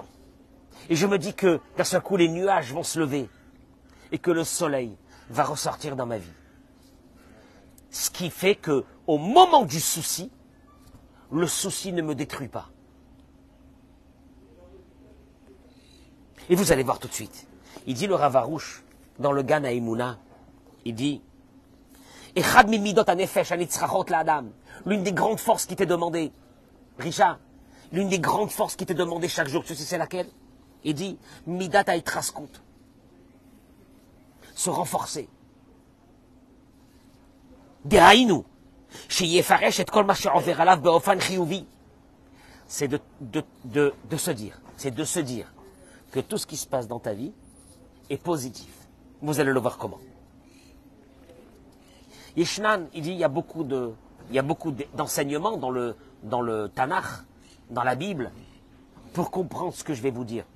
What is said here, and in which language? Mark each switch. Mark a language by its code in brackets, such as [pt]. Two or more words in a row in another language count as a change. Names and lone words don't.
[fr] Et je me dis que d'un seul coup, les nuages vont se lever et que le soleil va ressortir dans ma vie. Ce qui fait que, au moment du souci, le souci ne me détruit pas. Et vous allez voir tout de suite. Il dit le Rav Arush, dans le Gan Haïmouna, il dit [he] אחד ממידות הנפש הנצרכות לאדם. [fr] L'une des grandes forces qui t'est demandée, Richard, l'une des grandes forces qui t'est demandée chaque jour, tu sais c'est laquelle? Il dit [he] מידת התחזקות. [fr] Se renforcer. Dehainu. [he] שיפרש את כל מה שעובר עליו באופן חיובי. [fr] C'est de se dire, que tout ce qui se passe dans ta vie est positif. Vous allez le voir comment. Yeshnan, il dit, il y a beaucoup d'enseignements dans le Tanakh, dans la Bible, pour comprendre ce que je vais vous dire.